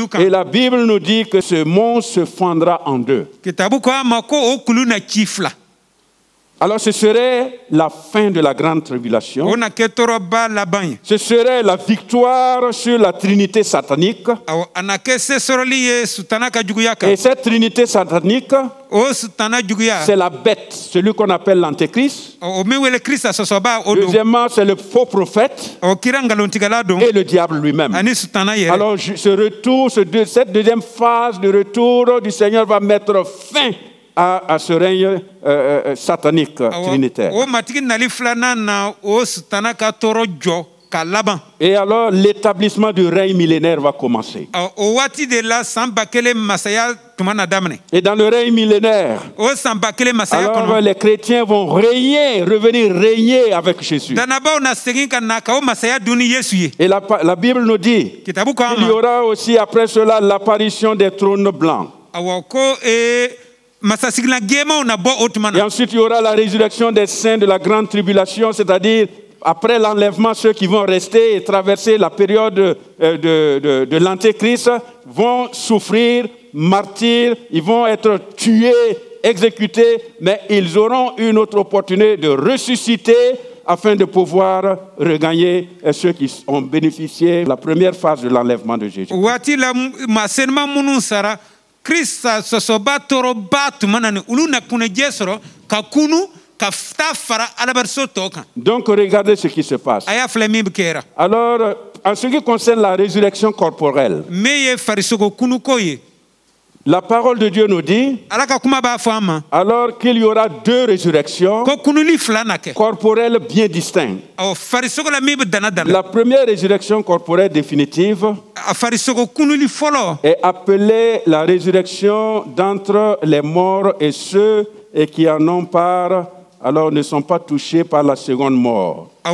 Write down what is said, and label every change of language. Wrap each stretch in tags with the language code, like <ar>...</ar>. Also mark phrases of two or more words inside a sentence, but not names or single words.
<fr>Et</fr> <bm>kan.</bm> <fr>la Bible nous dit que ce mont se fendra en deux.</fr> <bm>kitabu ko a ma ko o kulu na ci fila.</bm> <fr>Alors ce serait la fin de la grande</fr> <bm>o</bm> <fr>tribulation.</fr> <bm>na kɛ tɔɔrɔba laban ye.</bm> <fr>Ce serait la victoire sur la trinité satanique.</fr> <bm>awɔ a na kɛ se sɔrɔli ye sutana ka juguya kan.</bm> <fr>Et cette trinité satanique,</fr> <bm>o sutana juguya.</bm> <fr>c'est la bête, celui qu'on appelle l'antéchrist.</fr> <bm>o min wele krista sɔsɔba o don.</bm> <fr>Deuxièmement, c'est le faux prophète</fr> <bm>o kira ngalontigɛla don.</bm> <fr>et le diable lui-même.</fr> <bm>ani sutana yɛrɛ.</bm> <fr>Alors ce retour, cette deuxième phase de retour du Seigneur va mettre fin à ce règne satanique trinitaire.</fr> <bm>o matigi nali filanan na o sutana ka tɔɔrɔ jɔ ka laban.</bm> <fr>Et alors l'établissement du règne millénaire va commencer.</fr> <bm>o waati de la san 1000 masaya tuma na daminɛ.</bm> <fr>Et dans le règne millénaire,</fr> <bm>o san 1000 masaya</bm> <fr>alors</fr> <bm>kɔnɔ.</bm> <fr>les chrétiens vont revenir régner avec Jésus.</fr> <bm>danabaw na segin ka na ka o masaya dun ni yesu ye.</bm> <fr>Et la Bible nous dit</fr> <bm>kitabu ko an</bm> <fr>qu'il y</fr> <bm>ma.</bm> <fr>aura aussi après cela l'apparition des trônes blancs.</fr> <bm>awɔ ko masasigilan jɛmanw na bɔ o tuma</bm> <fr>Et</fr> <bm>na.</bm> <fr>ensuite, il y aura la résurrection des saints de la grande tribulation, c'est-à-dire après l'enlèvement, ceux qui vont rester et traverser la période de l'Antéchrist vont souffrir, martyrs, ils vont être tués, exécutés, mais ils auront une autre opportunité de ressusciter afin de pouvoir regagner ceux qui ont bénéficié de la première phase de l'enlèvement de Jésus.</fr> <bm>waati la maa senuma minnu sara krista sɔsɔba tɔɔrɔba tuma na ni olu na kunajɛ sɔrɔ ka kunu ka taa fara alabaso tɔ kan.</bm> <fr>Donc regardez ce qui se passe.</fr> <bm>a y'a filɛ min kɛra.</bm> <fr>Alors, en ce qui concerne la résurrection corporelle,</fr> <bm>min ye farisogo kunuko ye.</bm> <fr>La parole de Dieu nous dit alors qu'il y aura 2 résurrections corporelles bien distinctes. La première résurrection corporelle définitive est appelée la résurrection d'entre les morts et ceux qui en ont part, alors ne sont pas touchés par la seconde mort.</fr>